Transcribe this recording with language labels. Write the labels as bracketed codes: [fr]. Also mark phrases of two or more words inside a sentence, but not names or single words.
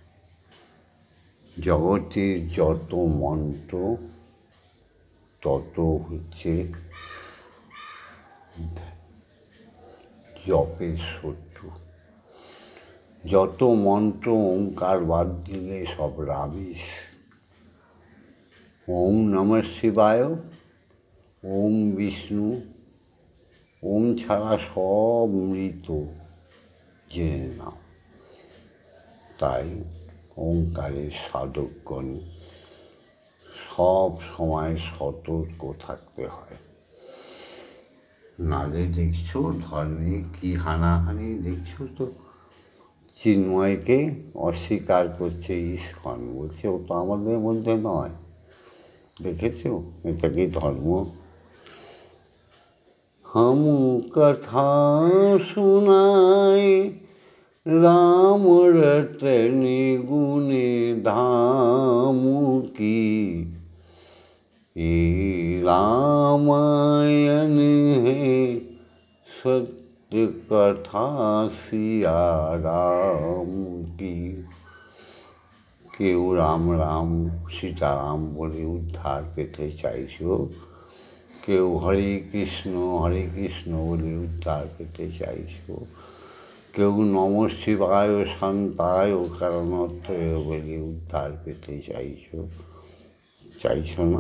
[bn] জগতের যত মন্ত্র তত হচ্ছে জপের শত্রু। যত মন্ত্র ওঙ্কার বাদ দিলে সব রাবিশ। [sa] ওম নমঃ শিবায়, [bn] ওম বিষ্ণু, ওম ছাড়া সব মৃত জেনে নাও। তাই ওঙ্কারের সাধকগণ সব সময় সতর্ক থাকতে হয়। নালে দেখছো ধর্মে কি হানাহানি, দেখছো তো চিন্ময়কে অস্বীকার করছে ইস্কন, বলছে ও তো আমাদের মধ্যে নয়। দেখেছো এটা কি ধর্ম? [hi] हम कथा सुनाए राम रतन गुण धाम की। ये रामायण है सत्य कथा सिया राम की। [bn] কেউ রাম রাম সীতারাম বলে উদ্ধার পেতে চাইছো, কেউ হরে কৃষ্ণ বলে উদ্ধার পেতে চাইছো, কেউ [sa] নম শিবায় শান্তায় কারণত্রয় [bn] বলে উদ্ধার পেতে চাইছো না।